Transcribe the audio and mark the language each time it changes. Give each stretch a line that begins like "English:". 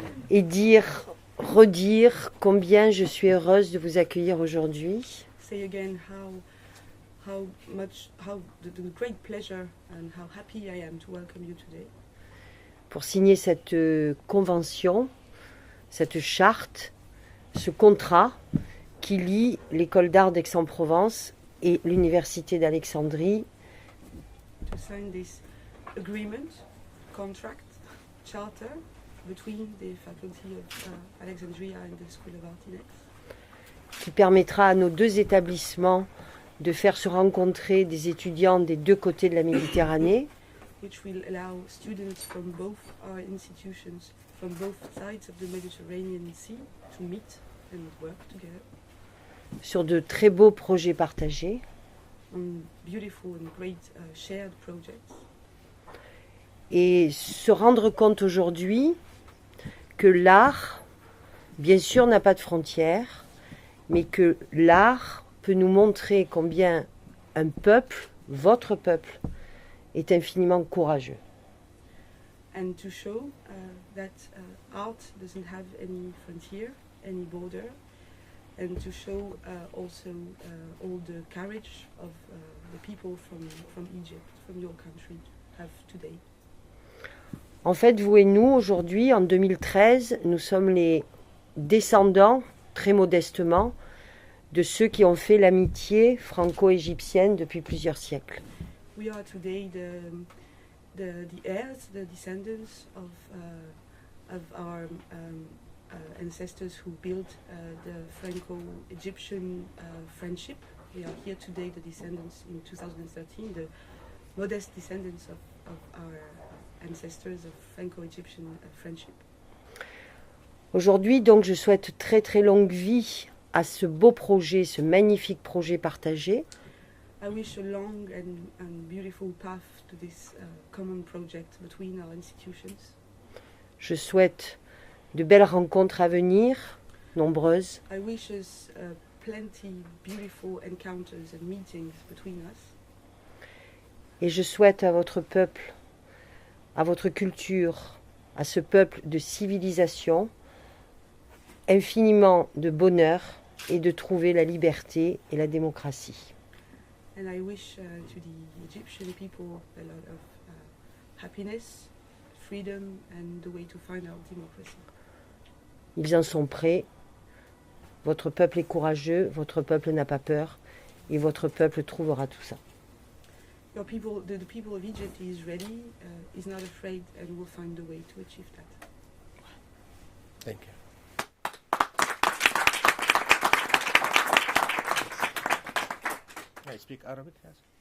French: Et redire combien je suis heureuse de vous accueillir aujourd'hui.
English: Say again how the great pleasure and how happy I am to welcome you today.
French: Pour signer cette convention, cette charte, ce contrat qui lie l'école d'art d'Aix-en-Provence et l'université d'Alexandrie.
English: To sign this agreement, contract, charter between the faculty of Alexandria and the School of Art in Aix.
French: Qui permettra à nos deux établissements de faire se rencontrer des étudiants des deux côtés de la Méditerranée.
English: Which will allow students from both our institutions, from both sides of the Mediterranean Sea, to meet and work together.
French: Sur de très beaux projets partagés.
English: On beautiful and great shared projects.
French: Et se rendre compte aujourd'hui que l'art, bien sûr, n'a pas de frontières, mais que l'art peut nous montrer combien un peuple, votre peuple, est infiniment courageux.
English: And to show that art doesn't have any frontier, any border, and to show also all the courage of the people from Egypt, from your country, have today.
French: En fait, vous et nous, aujourd'hui, en 2013, nous sommes les descendants, très modestement, de ceux qui ont fait l'amitié franco-égyptienne depuis plusieurs siècles.
English: We are today the heirs, the descendants of our ancestors who built the Franco-Egyptian friendship. We are here today, the descendants in 2013, the modest descendants of our ancestors of Franco-Egyptian friendship.
French: Aujourd'hui, donc, je souhaite très très longue vie à ce beau projet, ce magnifique projet partagé.
English: I wish a long and beautiful path to this common project between our institutions.
French: Je souhaite de belles rencontres à venir, nombreuses.
English: I wish us plenty beautiful encounters and meetings between us.
French: Et je souhaite à votre peuple, à votre culture, à ce peuple de civilisation, infiniment de bonheur et de trouver la liberté et la démocratie.
English: And I wish to the Egyptian people a lot of happiness, freedom and the way to find our democracy.
French: Ils en sont prêts. Votre peuple est courageux, votre peuple n'a pas peur et votre peuple trouvera tout ça.
English: Your people, the people of Egypt is ready, is not afraid and will find a way to achieve that. Thank you. I speak Arabic, yes.